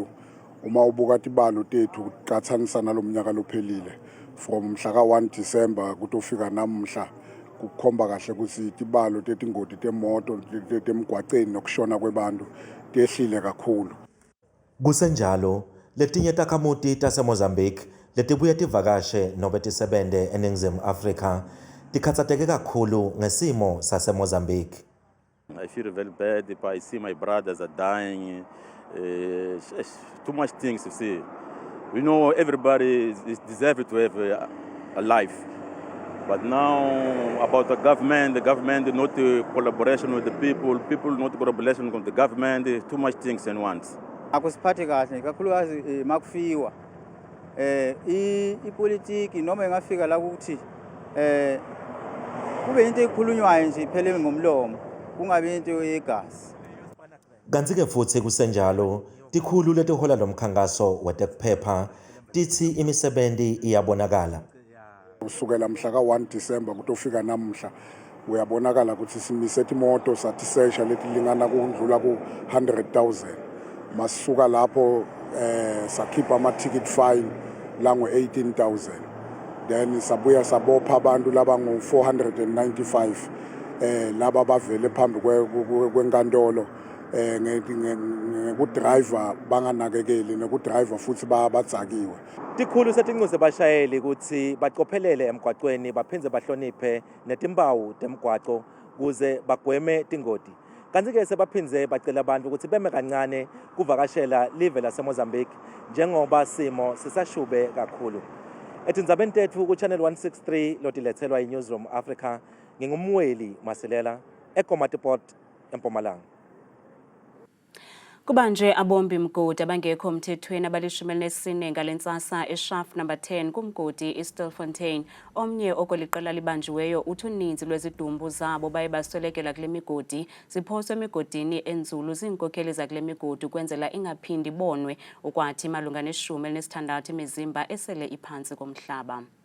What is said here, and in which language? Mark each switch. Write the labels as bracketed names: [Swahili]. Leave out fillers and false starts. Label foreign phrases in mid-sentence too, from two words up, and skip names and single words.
[Swati] Uma ubuka tibalo tethu kuqhathanisa nalo mnyaka lophelile from mhla ka-1 December kutofika namhla kukhomba kahle ukuthi tibalo tetingoti temoto temgwaqeni nokushona kwebantu tehlile kakhulu. Kusenjalo letinye takhamuti taseMozambique letibuye tivakashe nobe tisebente eNingizimu Afrika tikhatsateke kakhulu ngesimo saseMozambique. [English] I feel very bad if I see my brothers are dying. Too much things to see. We know everybody is deserving to have a life. But now about the government not collaboration with the people not collaboration with the government, too much things at once. [Zulu] Akusiphathe kahle kakhulukazi makufiwa ipolitiki noma engafika la ukuthi kube into ekhulunywayo nje iphele ngomlomo kungabe into yegazi. [Swati] Kanti-ke futhi kusenjalo tikhulu letihola lo mkhankaso wetekuphepha tithi imisebenti iyabonakala. Kusukela mhla ka-1 December kutofika namhla uyabonakala ukuthi simise imoto sathi sesha letilingana kundlula ku-100,000 masisuka lapho sakhipha ama- [English] ticket fine [Swati] langu-18,000 then sabuya sabopha abantu laba ngu-495 laba bavele phambi kwenkantolo ngekudriver banganakekeli nekudriver futhi badzakiwe. Tikhulu setinxusa abashayeli ukuthi baqophelele emgwaqweni baphindze bahloniphe netimpawu temgwaqo kuze bagweme tingoti. Kanti-ke sebaphindze bacela abantu ukuthi beme kancane kuvakashela live laseMozambique njengoba simo sisashube kakhulu. Etindzabeni tethu ku-Channel 163 lotilethelwa yi-Newsroom Africa ngingumweli Masilela eKomatipoort eMpumalanga. [Xhosa] Kubanje abombi mgodi abangekho mthethweni abalishumi-4 ngalentsasa eShaft number 10 kumgodi eStilfontein. Omnye okweliqela libanjiweyo uthi uninzi lwezidumbu zabo baye baswelekela kule migodi ziphoswe emigodini enzulu ziinkokeli zakule migodi ukwenzela ingaphindi bonwe ukwathi malunga ne-16 imizimba esele iphantsi komhlaba.